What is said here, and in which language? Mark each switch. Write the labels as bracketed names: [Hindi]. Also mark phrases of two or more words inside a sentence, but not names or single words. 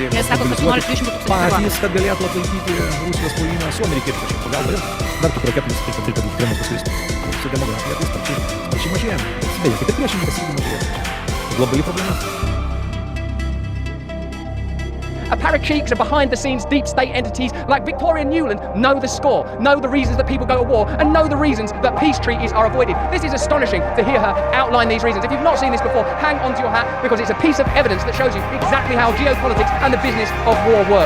[Lithuanian] Jie sako, kad nori 300 000 patys, kad galėtų atlaikyti Rusijos puolimą su amerikiečių kažkaip pagalba. Ir dar tų raketų nusipirkti, tai kad Kremlius pasklistų. Su demografija tai sparčiai mažėjame. Beje, kaip ir priešininkas irgi mažėja. Globali problema. [English] Paracheeks and behind-the-scenes deep state entities like Victoria Nuland know the score, know the reasons that people go to war, and know the reasons that peace treaties are avoided. This is astonishing to hear her outline these reasons. If you've not seen this before, hang on to your hat, because it's a piece of evidence that shows you exactly how geopolitics and the business of war works.